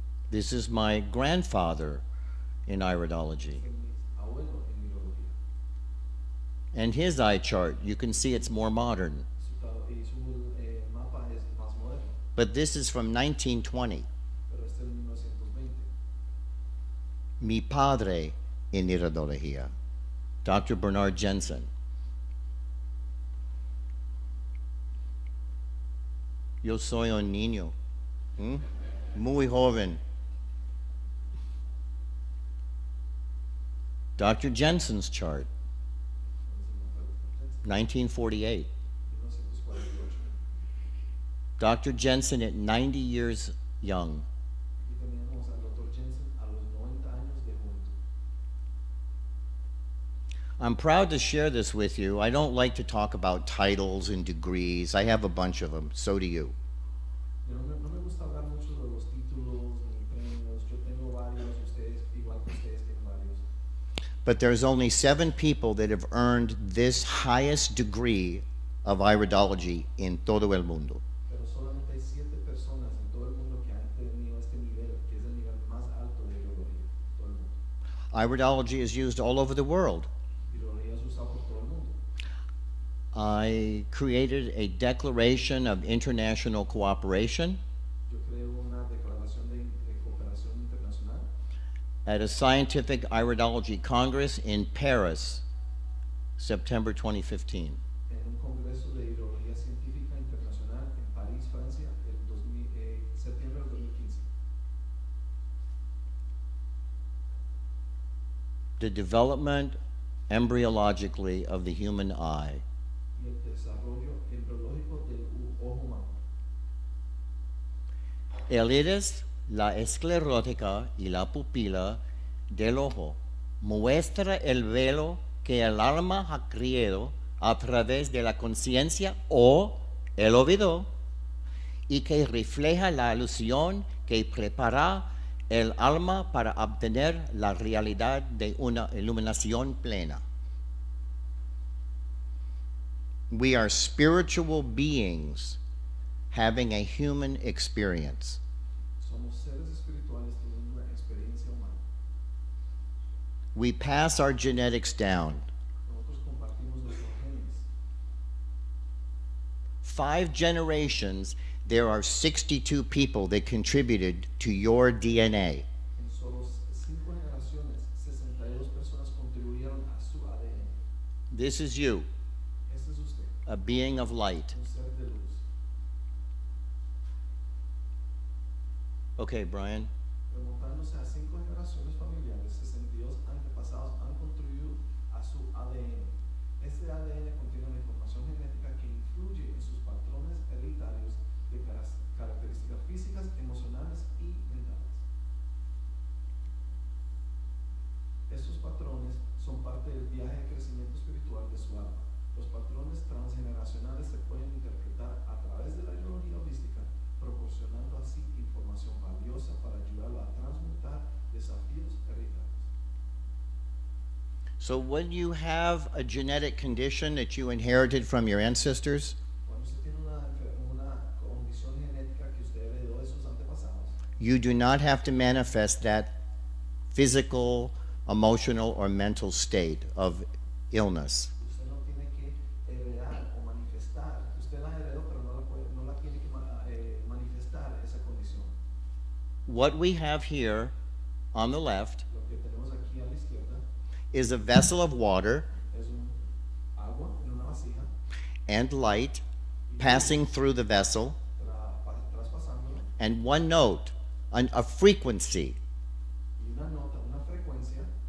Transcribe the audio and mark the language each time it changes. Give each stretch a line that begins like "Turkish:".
English: This is my grandfather in iridology.
Spanish: Este es mi abuelo en iridología.
English: And his eye chart, you can see it's more modern.
Spanish: Su mapa es más moderno,
English: But this is from 1920. pero este es de 1920.
Spanish: Mi padre en iridología, Dr. Bernard Jensen. Yo soy un niño, muy joven.
English: Dr. Jensen's chart, 1948. 1948. Dr. Jensen at 90 years young.
Spanish: Aquí teníamos al Dr. Jensen a los 90 años de juventud.
English: I'm proud to share this with you. I don't like to talk about titles and degrees. I have a bunch of them. So do you.
Spanish: No me gusta hablar mucho de los títulos ni premios. Yo tengo varios, ustedes, igual que ustedes tienen varios.
English: But there's only 7 people that have earned this highest degree of iridology in
Spanish: todo el mundo. Pero solamente hay 7 personas en todo el mundo que han tenido este nivel, que es el nivel más alto de iridología. Todo el mundo.
English: Iridology is used all over the world.
Spanish: Iridología es usada por todo el mundo.
English: I created a declaration of international cooperation
Spanish: Yo creo una declaración de cooperación internacional
English: at a scientific iridology congress in Paris, September 2015.
Spanish: en un congreso de iridología científica internacional en París, Francia, el septiembre del 2015.
English: The development embryologically of the human eye
Spanish: Y el desarrollo embriológico del ojo humano. el iris, la esclerótica y la pupila del ojo muestra el velo que el alma ha creado a través de la conciencia o el oído y que refleja la ilusión que prepara el alma para obtener la realidad de una iluminación plena.
English: We are spiritual beings having a human experience.
Spanish: Somos seres espirituales teniendo una experiencia humana.
English: We pass our genetics down.
Spanish: Nosotros compartimos nuestros genes.
English: 5 generations, there are 62 people that contributed to your DNA.
Spanish: En solo 5 generaciones, 62 personas contribuyeron a su ADN.
English: This is you,
Spanish: Este es usted,
English: a being of light.
Spanish: un ser de luz.
English: Okay, Brian.
Spanish: Remontándose a 5 generaciones familiares, 62 antepasados han contribuido a su ADN. Este ADN contiene una información genética que influye en sus patrones hereditarios de características físicas, emocionales y mentales. Estos patrones son parte del viaje de crecimiento espiritual de su alma. Los patrones transgeneracionales se pueden interpretar a través de la ideología holística, proporcionando así información valiosa para ayudarlo a transmutar desafíos hereditarios.
English: So when you have a genetic condition that you inherited from your ancestors,
Spanish: Cuando usted tiene una condición genética que usted heredó de sus antepasados,
English: you do not have to manifest that physical, emotional, or mental state of illness.
Spanish: usted no tiene que heredar o manifestar. Usted la heredó, pero no la tiene que manifestar esa condición.
English: What we have here on the left
Spanish: Lo que tenemos aquí a la izquierda
English: is a vessel of water
Spanish: es un agua en una vasija,
English: and light passing through the vessel,
Spanish: traspasándolo,
English: and one note, a frequency.
Spanish: y una nota, una frecuencia,